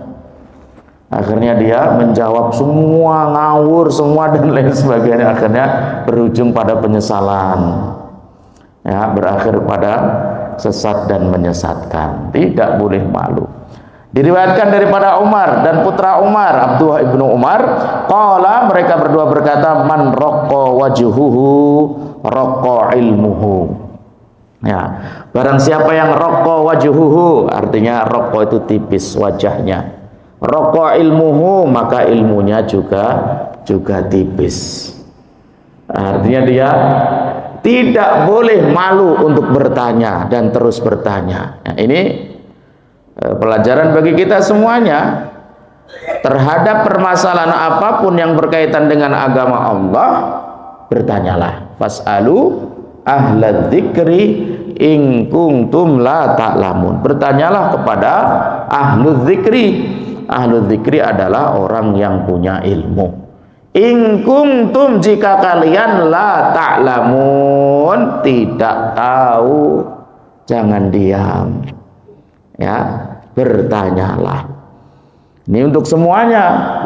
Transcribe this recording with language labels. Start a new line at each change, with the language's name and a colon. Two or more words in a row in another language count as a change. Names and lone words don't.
Indonesian: Akhirnya dia menjawab semua, ngawur semua dan lain sebagainya. Akhirnya berujung pada penyesalan. Ya, berakhir pada sesat dan menyesatkan. Tidak boleh malu. Diriwayatkan daripada Umar dan putra Umar, Abdullah ibnu Umar, qala, mereka berdua berkata,
Arabic: من رق وجهه رق علمه.
Indonesian: Ya, barang siapa yang
Arabic: رق وجهه,
Indonesian: artinya raqqa itu tipis wajahnya,
Arabic: رق علمه,
Indonesian: maka ilmunya juga tipis. Artinya dia tidak boleh malu untuk bertanya dan terus bertanya. Nah, ini pelajaran bagi kita semuanya. Terhadap permasalahan apapun yang berkaitan dengan agama Allah, bertanyalah.
Arabic: فاسألوا أهل الذكر إن كنتم لا تعلمون.
Indonesian: Bertanyalah kepada
Arabic: أهل الذكر. أهل الذكر
Indonesian: adalah orang yang punya ilmu.
Arabic: إن كنتم,
Indonesian: jika kalian
Arabic: لا تعلمون,
Indonesian: tidak tahu, jangan diam. Ya, bertanyalah. Ini untuk semuanya.